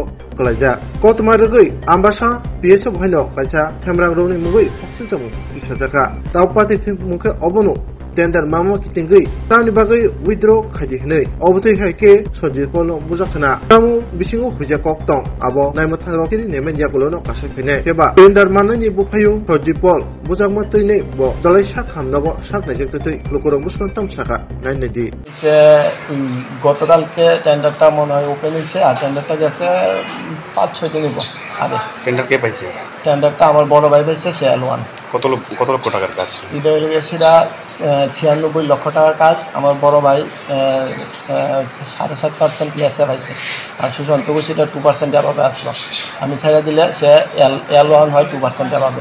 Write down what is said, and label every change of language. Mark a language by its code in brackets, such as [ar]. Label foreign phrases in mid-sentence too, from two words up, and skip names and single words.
[trp] kalaja kotma rogoi ambasa PSO bhaino kaisa thebram rokni mugoi pokchijamu tisajaka tawpati muke obono tender mama kitingui tani bagai withdraw khaidi hnei obutei haike Sojib Polno bujakna tamu bisingo huja koktong abo naimata rokiri nemen yagulono kasepene keba tender manani bupayu Sojib Pol bujakma tine bo dolai sakhamnago saknajektei lokoro buslantam saka nainedi [bn] সে গতকালকে টেন্ডারটা মনে হয় ওপেন হয়েছে আর টেন্ডারটা গেছে 5-6 দিন হইব আগে টেন্ডার কে পাইছে টেন্ডারটা আমার বড় ভাই পাইছে সে L1 কত লক্ষ টাকার কাজ এটা হয়ে গেছে 96 লক্ষ টাকার কাজ আমার বড় ভাই 7.5% পিএসএ পাইছে আর সুশান্ত ঘোষ এটা 2% পাবে আসলো আমি ছেড়ে দিলে সে L1 হয় 2% পাবে